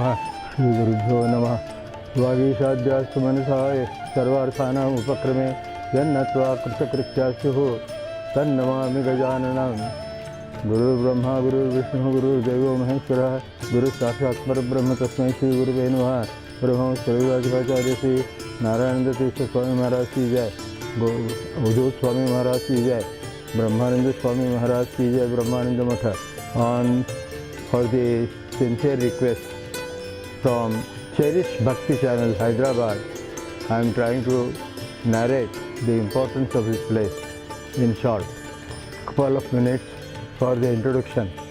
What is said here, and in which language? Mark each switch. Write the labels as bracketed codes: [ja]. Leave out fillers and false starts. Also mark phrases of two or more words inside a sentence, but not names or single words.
[sa] శ్రీ గురుభ్యో నమః. వాగీషాద్యాస్తు మనసాయ సర్వార్థానాం ఉపక్రమే యన్నత్వా కృతకృత్యాస్యు తన్నమామి గజాననం. గురుర్బ్రహ్మ గురుర్విష్ణు గురుర్దేవో మహేశ్వరః. గురు సాక్షాత్ పరబ్రహ్మ తస్మై శ్రీ గురువే నమః. [hi] ब्रह्मस्वरूपाचार्य श्री नारायण तीर्थ स्वामी महाराज की जय. अवधूत स्वामी महाराज की जय. ब्रह्मानंद स्वामी महाराज की जय. ब्रह्मानंद मठ. [en] On for the sincere request from Cherish Bhakti Channel Hyderabad, I am trying to narrate the importance of this place in short. Couple of minutes for the introduction.